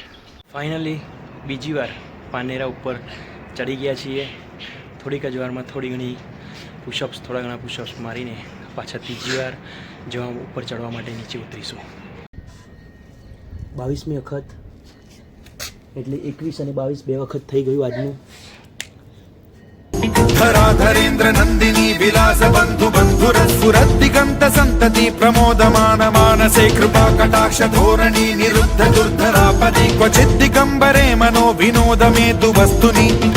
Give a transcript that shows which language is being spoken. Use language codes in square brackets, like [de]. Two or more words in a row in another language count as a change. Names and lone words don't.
[gu] ફાઇનલી બીજી વાર પાનેરા ઉપર ચડી ગયા છીએ। થોડીક જ વારમાં થોડા ઘણા પુશઅપ્સ મારીને પાછા ત્રીજી વાર જવા ઉપર ચડવા માટે નીચે ઉતરીશું। 22મી વખત એટલે 21 અને 22 બે વખત થઈ ગયું આજનું। [sa] धराधरेन्द्र नन्दिनी विलास बन्धु बन्धुरस्फुरद्दिगन्त सन्तति प्रमोदमान मानसे कृपा कटाक्ष धोरणी निरुद्ध दुर्धरापदि क्वचित् दिगम्बरे मनो विनोदमेतु वस्तुनि।